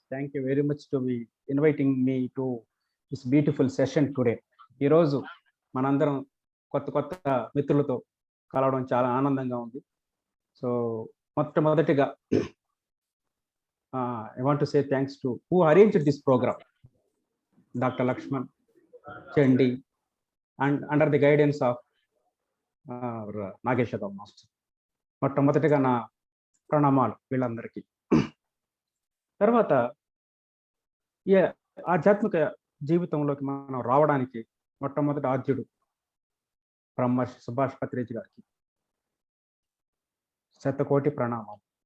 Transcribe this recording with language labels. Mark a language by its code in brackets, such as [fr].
[en] Thank you very much to be inviting me to this beautiful session today. [te] ఈ రోజు మనందరం కొత్త మిత్రులతో కలవడం చాలా ఆనందంగా ఉంది. సో మొట్టమొదటిగా [en] I want to say thanks to who arranged this program, Dr. Lakshman, Chandi, and under the guidance of Nageshwar master. [te] మొట్టమొదటిగా నా ప్రణామాలు వీళ్ళందరికీ. తర్వాత ఈ ఆధ్యాత్మిక జీవితంలోకి మనం రావడానికి మొట్టమొదటి ఆద్యుడు బ్రహ్మర్షి సుభాష్ పత్రిజీ గారికి శతకోటి ప్రణామాలు.